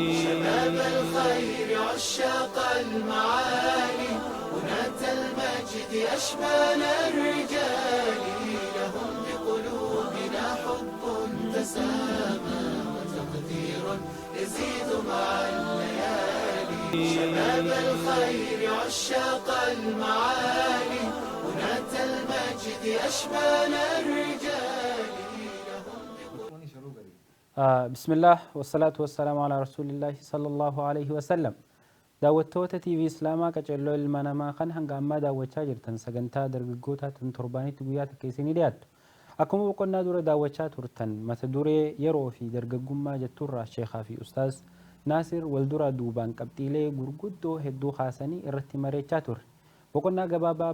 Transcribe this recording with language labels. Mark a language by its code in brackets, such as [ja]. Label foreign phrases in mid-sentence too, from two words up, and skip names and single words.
[ar] شباب الخير عشاق المعالي بناة المجد أشبال الرجال لهم بقلوبنا حب تسامى وتقدير يزيد مع الليالي شباب الخير عشاق المعالي بناة المجد أشبال الرجال بسم الله والصلاة والسلام على رسول الله صلى الله عليه وسلم [om] daawwattoota TV Islaamaa qaceelloo ilma namaa kan hanga ammaa daawwachaa jirtan sagantaa dargaggoota torbaanitti guyyaa takka isinii dhiyaattu akkuma boqonnaa dura daawwachaa turtan mata duree yeroo fi dargaggummaa jetturraa sheekhaa fi ustaaz Naasir walduraa duubaan qabxiilee gurguddoo hedduu kaasanii irratti mareechaa turre boqonnaa gabaabaa